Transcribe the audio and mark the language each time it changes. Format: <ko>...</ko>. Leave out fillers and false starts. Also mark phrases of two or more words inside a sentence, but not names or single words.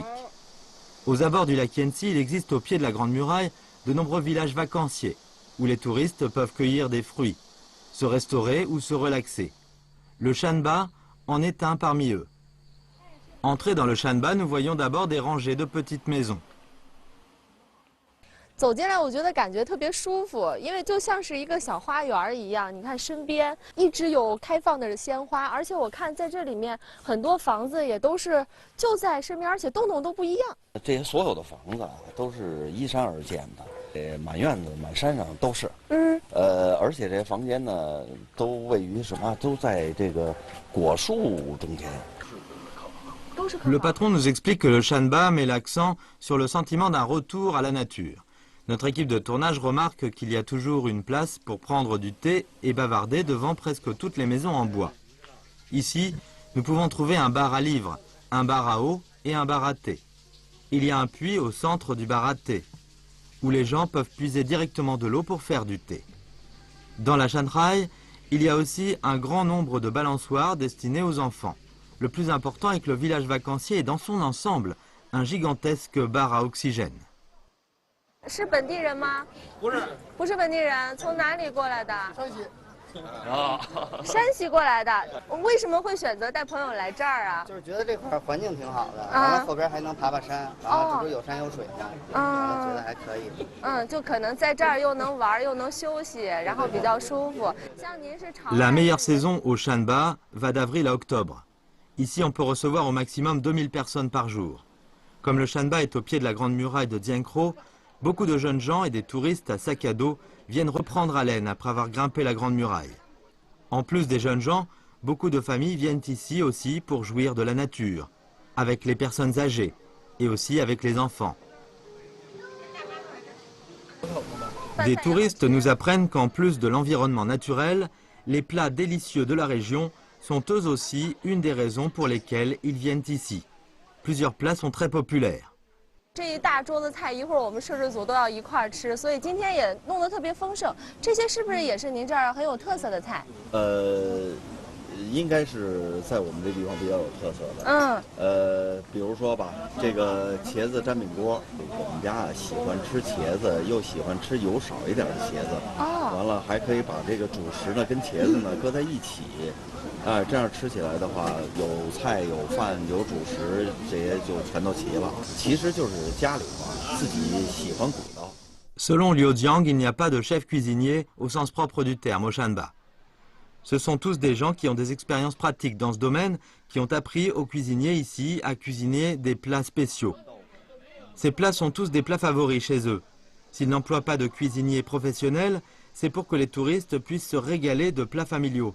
<fr>Aux abords du lac Yanxi, il existe au pied de la Grande Muraille de nombreux villages vacanciers où les touristes peuvent cueillir des fruits, se restaurer ou se relaxer. Le Shanba en est un parmi eux. Entrés dans le Shanba, nous voyons d'abord des rangées de petites maisons.</fr> <zh>走进来，我觉得感觉特别舒服，因为就像是一个小花园一样。你看身边一直有开放的鲜花，而且我看在这里面很多房子也都是就在身边，而且栋栋都不一样。这些所有的房子啊，都是依山而建的，满院子、满山上都是。而且这房间呢，都位于什么？都在这个果树中间。</zh> <fr>Le patron nous explique que le Shanba met l'accent sur le sentiment d'un retour à la nature. Notre équipe de tournage remarque qu'il y a toujours une place pour prendre du thé et bavarder devant presque toutes les maisons en bois. Ici, nous pouvons trouver un bar à livres, un bar à eau et un bar à thé. Il y a un puits au centre du bar à thé, où les gens peuvent puiser directement de l'eau pour faire du thé. Dans la Shanghai, il y a aussi un grand nombre de balançoires destinés aux enfants. Le plus important est que le village vacancier est dans son ensemble un gigantesque bar à oxygène.</fr> <zh>是本地人吗？不是，不是本地人，从哪里过来的？山西。山西过来的，为什么会选择带朋友来这儿啊？就是觉得这块环境挺好的，完了后边还能爬爬山，然后这不是有山有水吗？觉得还可以。就可能在这儿又能玩又能休息，然后比较舒服。像您是常。</zh> <fr>La meilleure saison au Shanba va d'avril à octobre. Ici, on peut recevoir au maximum 2000 personnes par jour. Comme le Shanba est au pied de la grande muraille de Diankrô, beaucoup de jeunes gens et des touristes à sac à dos viennent reprendre haleine après avoir grimpé la grande muraille. En plus des jeunes gens, beaucoup de familles viennent ici aussi pour jouir de la nature, avec les personnes âgées et aussi avec les enfants. Des touristes nous apprennent qu'en plus de l'environnement naturel, les plats délicieux de la région sont eux aussi une des raisons pour lesquelles ils viennent ici. Plusieurs plats sont très populaires.</fr> <zh>这一大桌子菜，一会儿我们摄制组都要一块儿吃，所以今天也弄得特别丰盛。这些是不是也是您这儿很有特色的菜？应该是在我们这地方比较有特色的。比如说吧，这个茄子沾饼锅，我们家喜欢吃茄子，又喜欢吃油少一点的茄子。完了还可以把这个主食呢跟茄子呢搁在一起。这样吃起来的话，有菜有饭有主食，这些就全都齐了。其实就是家里嘛，自己喜欢鼓捣。</zh> <fr>Selon Liu Jiang, il n'y a pas de chef cuisinier au sens propre du terme au Shanba. Ce sont tous des gens qui ont des expériences pratiques dans ce domaine, qui ont appris aux cuisiniers ici à cuisiner des plats spéciaux. Ces plats sont tous des plats favoris chez eux. S'ils n'emploient pas de cuisiniers professionnels, c'est pour que les touristes puissent se régaler de plats familiaux.</fr>